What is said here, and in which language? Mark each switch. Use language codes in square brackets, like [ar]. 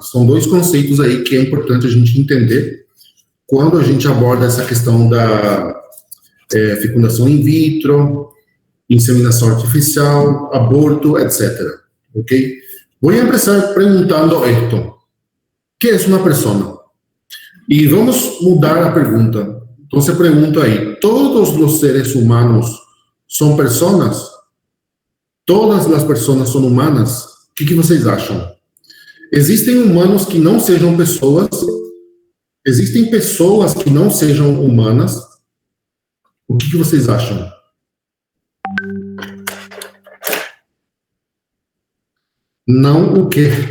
[pt] São dois conceitos aí que é importante a gente entender quando a gente aborda essa questão da fecundação in vitro, inseminação artificial, aborto, etc. ¿Ok? [es] Voy a empezar preguntando esto. ¿Qué es una persona? Y vamos a mudar la pregunta. Entonces pregunto ahí, ¿todos los seres humanos son personas? ¿Todas las personas son humanas? [pt] ¿Qué vocês acham? ¿Existem humanos que não sejam pessoas? ¿Existem pessoas que não sejam humanas? O que vocês acham? Não o quê?